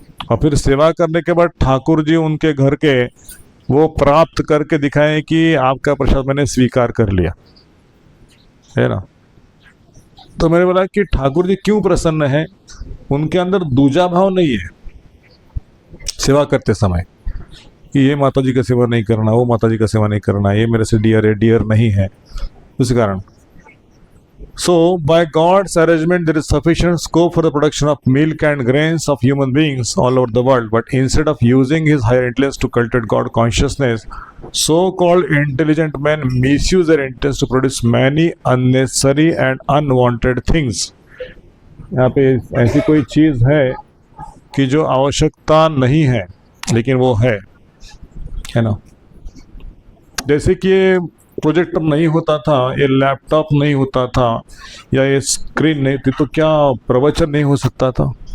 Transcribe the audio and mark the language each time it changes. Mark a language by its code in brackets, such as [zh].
[hi] और फिर सेवा करने के बाद ठाकुर जी उनके घर के वो प्राप्त करके दिखाएं कि आपका प्रसाद मैंने स्वीकार कर लिया, है ना। तो मैंने बोला कि ठाकुर जी क्यों प्रसन्न है, उनके अंदर दूजा भाव नहीं है सेवा करते समय कि ये माता जी का सेवा नहीं करना, वो माता जी का सेवा नहीं करना, ये मेरे से डियर है, डियर नहीं है, उस कारण। [en] So, by God's arrangement, there is sufficient scope for the production of milk and grains of human beings all over the world. But instead of using his higher intelligence to cultivate God consciousness, so-called intelligent men misuse their intelligence to produce many unnecessary and unwanted things. [hi] यहाँ पे ऐसी कोई चीज़ है कि जो आवश्यकता नहीं है लेकिन वो है ना। जैसे कि प्रोजेक्टर नहीं होता था, ये लैपटॉप नहीं होता था, या ये स्क्रीन नहीं थी, तो क्या प्रवचन नहीं हो सकता था?